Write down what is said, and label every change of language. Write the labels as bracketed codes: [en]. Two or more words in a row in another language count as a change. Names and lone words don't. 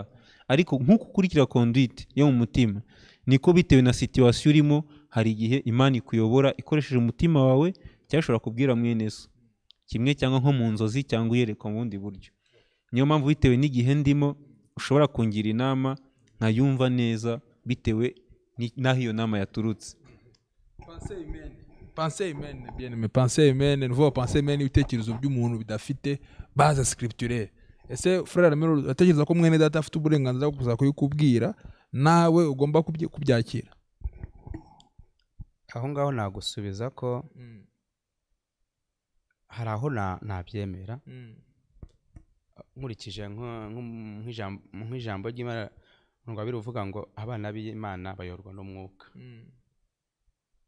[rw] Ariko nk'uko ukurikira conduite yo mu mutima, niko bitewe na situation urimo, hari igihe Imana ikuyobora ikoresheje umutima wawe, cyangwa ishobora kubwira mwene so kimwe, cyangwa nko mu nzozi, cyangwa uyerekwa mu bundi buryo. Niyo mpamvu bitewe n'igihe ndimo ushobora kungira inama nkayumva neza bitewe n'aho iyo nama yaturutse. [fr] Pensée humaine, bien aimé, pensée humaine, nouveau pensée humaine, [rw] ibitekerezo by'umuntu bidafite [fr] base scripturelle. [rw] Ese Frere Ramiro atekereza ko mwene data afite uburenganzira bwo kuza kuyikubwira, nawe ugomba kubyakira? Aho ngaho nagusubiza ko hari aho nabyemera, nkurikije nk'ijambo ry'Imana ngo biruvuga ngo abana b'Imana bayorwa n'umwuka.